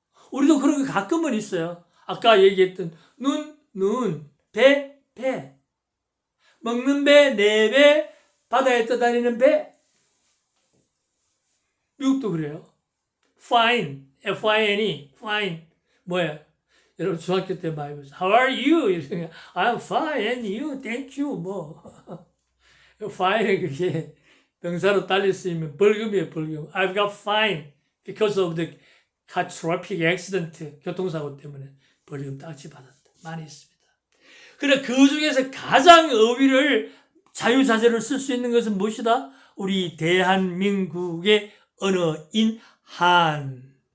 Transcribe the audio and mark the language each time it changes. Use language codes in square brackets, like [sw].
[ko] 우리도 그런 거 가끔은 있어요. 아까 얘기했던 눈, 배. 먹는 배, 내 배, 바다에 떠다니는 배. 미국도 그래요. [en] Fine, F-I-N-E, fine. [ko] 뭐야? 여러분 중학교 때 많이 보죠. [en] How are you? 이러면 I'm fine, and you, thank you. [ko] Fine 그게 명사로 달리 쓰이면 벌금이에요, 벌금. [en] I've got fine because of the car traffic accident. [ko] 교통사고 때문에 벌금 딱지 받았다. 많이 있습니다. 그래, 그 중에서 가장 어휘를 자유자재로 쓸 수 있는 것은 무엇이다? 우리 대한민국의 언어인 한글입니다.